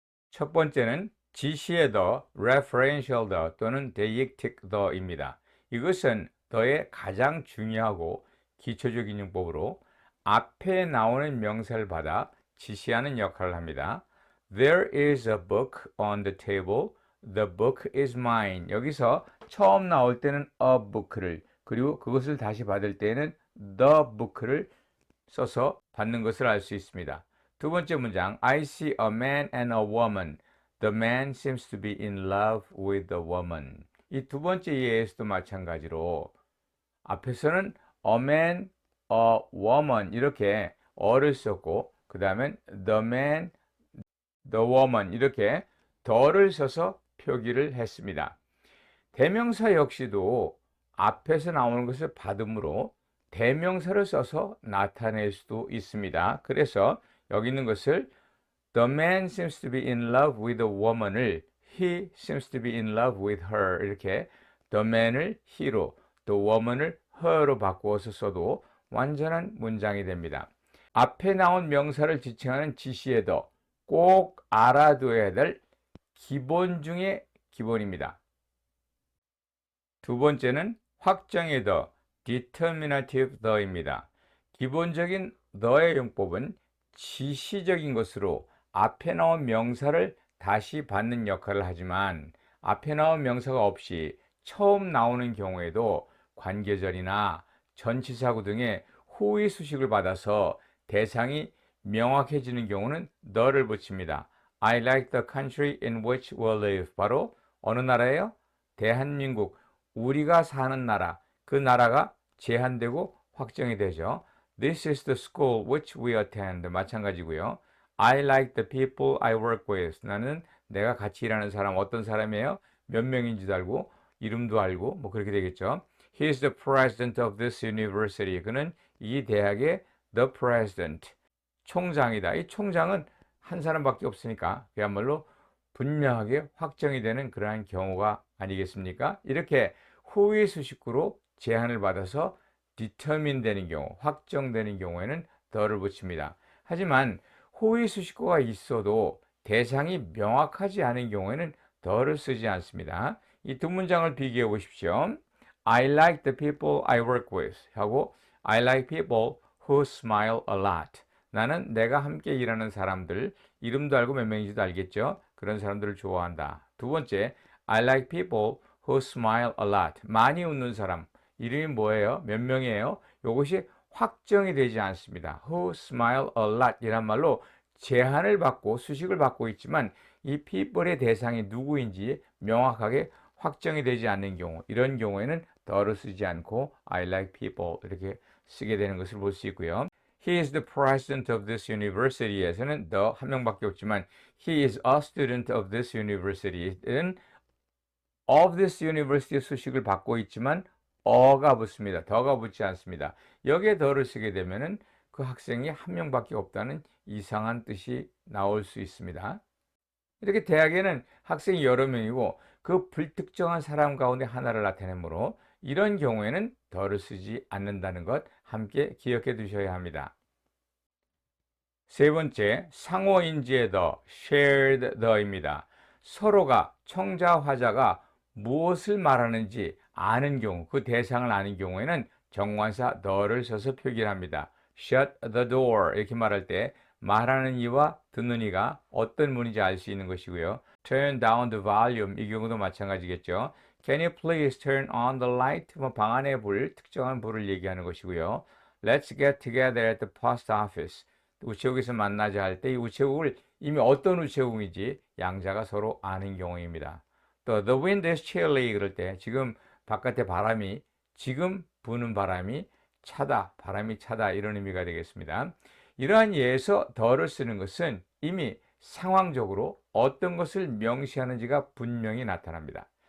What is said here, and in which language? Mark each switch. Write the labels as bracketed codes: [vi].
[ko] 첫 번째는 지시의 the, referential the 또는 deictic the입니다. 이것은 the의 가장 중요하고 기초적인 용법으로 앞에 나오는 명사를 받아 지시하는 역할을 합니다. [en] There is a book on the table. The book is mine. [ko] 여기서 처음 나올 때는 a book를 그리고 그것을 다시 받을 때는 the book를 써서 받는 것을 알 수 있습니다. [en] 두 번째 문장, I see a man and a woman. The man seems to be in love with the woman. [ko] 이 두 번째 예에서도 마찬가지로 앞에서는 a man, a woman 이렇게 어를 썼고 그 다음엔 the man, the woman 이렇게 더를 써서 표기를 했습니다. 대명사 역시도 앞에서 나오는 것을 받음으로 대명사를 써서 나타낼 수도 있습니다. [en] 그래서 여기 있는 것을 The man seems to be in love with the woman을 He seems to be in love with her 이렇게 The man을 he로 The woman을 her로 바꾸어서 써도 완전한 문장이 됩니다. [ko] 앞에 나온 명사를 지칭하는 지시의 더 꼭 알아둬야 될 기본 중의 기본입니다. 두 번째는 확정의 더 determinative the입니다. 기본적인 the의 용법은 지시적인 것으로 앞에 나온 명사를 다시 받는 역할을 하지만 앞에 나온 명사가 없이 처음 나오는 경우에도 관계절이나 전치사구 등의 호의 수식을 받아서 대상이 명확해지는 경우는 the를 붙입니다. [en] I like the country in which we live. [ko] 바로 어느 나라예요? 대한민국. 우리가 사는 나라. 그 나라가 제한되고 확정이 되죠. [en] This is the school which we attend. [ko] 마찬가지고요. [en] I like the people I work with. [ko] 나는 내가 같이 일하는 사람 어떤 사람이에요? 몇 명인지도 알고 이름도 알고 뭐 그렇게 되겠죠. [en] He is the president of this university. [ko] 그는 이 대학의 the president. 총장이다. 이 총장은 한 사람밖에 없으니까 그야말로 분명하게 확정이 되는 그러한 경우가 아니겠습니까? 이렇게 호의 수식구로 제한을 받아서 determine 되는 경우, 확정되는 경우에는 the를 붙입니다. 하지만 호의 수식구가 있어도 대상이 명확하지 않은 경우에는 the를 쓰지 않습니다. 이 두 문장을 비교해 보십시오. [en] I like the people I work with 하고 I like people who smile a lot. [ko] 나는 내가 함께 일하는 사람들, 이름도 알고 몇 명인지도 알겠죠? 그런 사람들을 좋아한다. [en] 두 번째, I like people who smile a lot. [ko] 많이 웃는 사람. 이름이 뭐예요? 몇 명이에요? 이것이 확정이 되지 않습니다. Who smile a lot 이란 말로 제한을 받고 수식을 받고 있지만 이 people의 대상이 누구인지 명확하게 확정이 되지 않는 경우, 이런 경우에는 the를 쓰지 않고 I like people 이렇게 쓰게 되는 것을 볼 수 있고요. [en] He is the president of this university 에서는 the 한 명밖에 없지만 he is a student of this university는 of this university 수식을 받고 있지만 어가 붙습니다. [ko] 더가 붙지 않습니다. 여기에 더를 쓰게 되면은 그 학생이 한 명밖에 없다는 이상한 뜻이 나올 수 있습니다. 이렇게 대학에는 학생이 여러 명이고 그 불특정한 사람 가운데 하나를 나타내므로 이런 경우에는 더를 쓰지 않는다는 것 함께 기억해 두셔야 합니다. 세 번째, 상호인지의 더, shared the입니다. 서로가 청자, 화자가 무엇을 말하는지 아는 경우, 그 대상을 아는 경우에는 정관사 the를 써서 표기를 합니다. shut the door 이렇게 말할 때 말하는 이와 듣는 이가 어떤 문인지 알 수 있는 것이고요. [en] turn down the volume 이 경우도 마찬가지겠죠. Can you please turn on the light? [ko] 방 안의 불, 특정한 불을 얘기하는 것이고요. [en] Let's get together at the post office. [ko] 우체국에서 만나자 할 때 이 우체국을 이미 어떤 우체국인지 양자가 서로 아는 경우입니다. 또 the wind is chilly 그럴 때 지금 바깥에 바람이 지금 부는 바람이 차다, 바람이 차다 이런 의미가 되겠습니다. 이러한 예에서 the를 쓰는 것은 이미 상황적으로 어떤 것을 명시하는지가 분명히 나타납니다.